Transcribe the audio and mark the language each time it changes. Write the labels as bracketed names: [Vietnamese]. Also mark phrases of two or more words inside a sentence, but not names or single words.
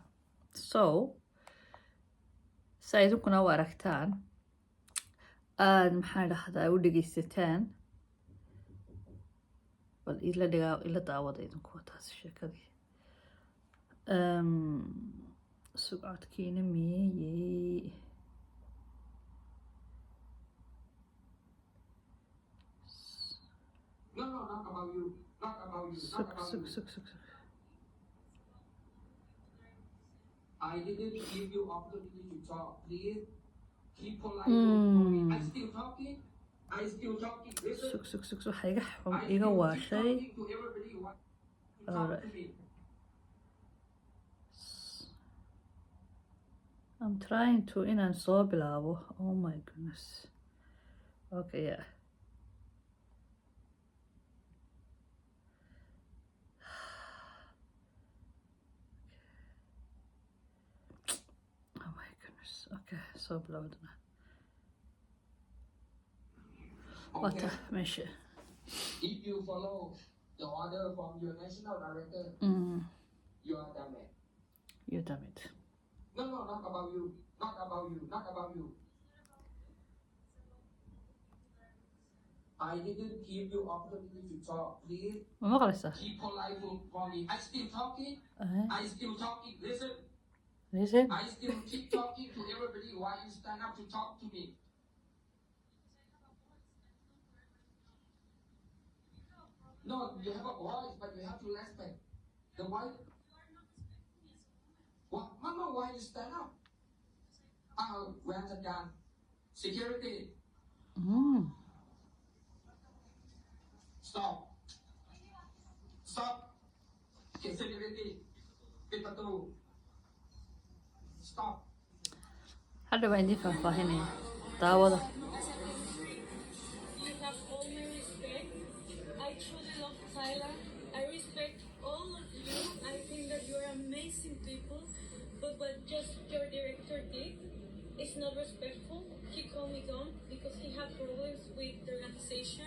[Somali] so saa idinkuna u aragtaan aad maxaa dhahdaa u dhegeysataan, bal ila daawada idinku taas sheekadii. sugcadkiina miyey [English] not about you. Not about you. Not about you. I didn't give you opportunity to talk. Please keep polite for me. I still talking. I still talking. Listen. [Somali] waxaa iga waashay. [English] Talking to everybody who wants to talk to me. I'm trying to [Somali] inaan soo bilaabo. [English] Oh my goodness. Okay, yeah. Oh my goodness. [Somali] Okay, soo bilowdana. Wata meesha. [English] If you follow the order from your national director, you are damaged. You damn it. No, not about you. Not about you. Not about you. I didn't give you opportunity to talk. Please [Somali] ma maqlaysaa? [English] keep polite for me. I still talking. I still talking. Listen. Listen. I still keep talking to everybody. Why you stand up to talk to me? No, you have a voice, but you have to respect. The voice. What? Mama, why you stand up? Where's the gun? Security. Stop. Stop. Get security. Get the door. Stop. [Somali] hadda baan idiin faahfaahinaya daawada. [English] You have all my respect. I truly love Thailand. I respect all of you. I think that you're amazing people. But what just your director did is not respectful. He called me dumb because he had problems with the organization.